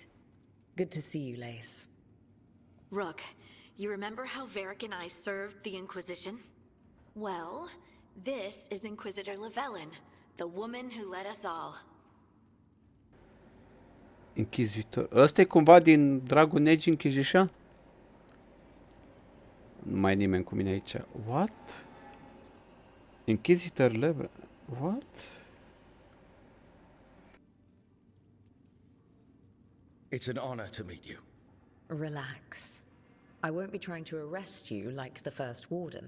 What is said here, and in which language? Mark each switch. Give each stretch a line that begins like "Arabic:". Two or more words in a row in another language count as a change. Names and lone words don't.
English: Good to see you, Lace. Rook, you remember how Varric and I served the Inquisition? Well, this is Inquisitor Llewellyn, the woman who led us all. Inquisitor.
Romanian: Ăsta e cumva din Dragon Age Inquisition? Nu mai e nimeni cu mine aici.
English: What? Inquisitor level. What? It's an honor to meet you. Relax. I won't be trying to arrest you like the first warden.